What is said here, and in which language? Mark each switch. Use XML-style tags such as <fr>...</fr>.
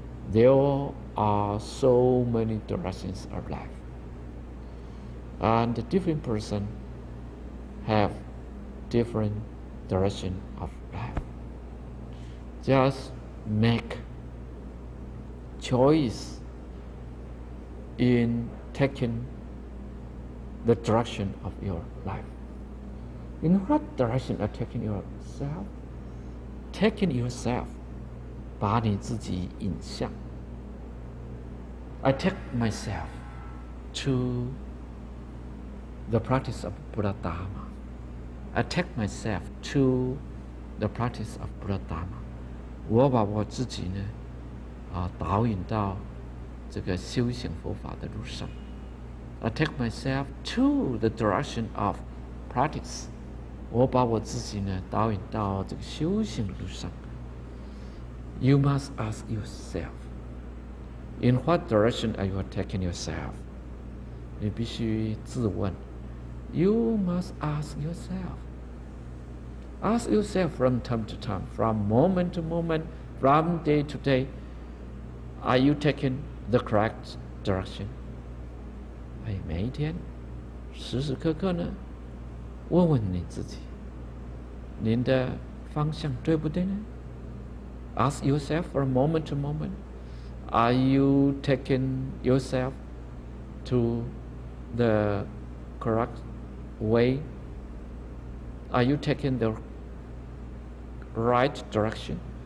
<en>There are so many directions of life, and the different person have different direction of life. Just make choice in taking the direction of your life. In what direction are taking yourself? Taking yourself,</en> <zh>把你自己引向。</zh> <en>I take myself to the practice of Buddha Dharma. I take myself to the practice of Buddha Dharma.</en> <zh>我把我自己呢，导引到这个修行佛法的路上。</zh> <en>I take myself to the direction of practice.</en> <zh>我把我自己呢导引到这个修行的路上。</zh> <en>You must ask yourself, in what direction are you taking yourself?</en> <zh>你必须自问。</zh> <en>You must ask yourself. Ask yourself from time to time, from moment to moment, from day to day. Are you taking the correct direction?</en> <zh>每一天，时时刻刻呢，问问你自己，您的方向对不对呢？</zh> <en>Ask yourself from moment to moment. Are you taking yourself to the correct way? Are you taking the right direction?</en>